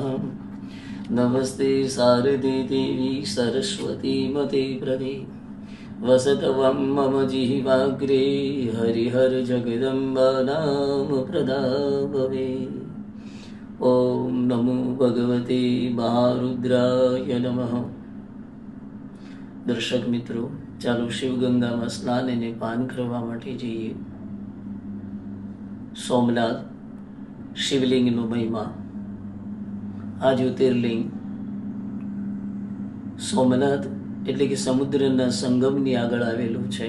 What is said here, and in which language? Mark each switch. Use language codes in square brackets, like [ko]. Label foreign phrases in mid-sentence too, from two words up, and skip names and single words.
[sa] नमस्ते शारदे देवी सरस्वती मते प्रदे वसतवं मम जिह्वाग्रे हरिहर जगदम्बा नाम प्रदाभवे। ओम नमो भगवते महारुद्राय नमः। [gu] દર્શક મિત્રો, ચાલો શિવગંગામાં સ્નાન અને પાન કરવા માટે જઈએ। સોમનાથ શિવલિંગનો મહિમા। આ જ્યોતિર્લિંગ સોમનાથ એટલે કે સમુદ્રના સંગમની આગળ આવેલું છે।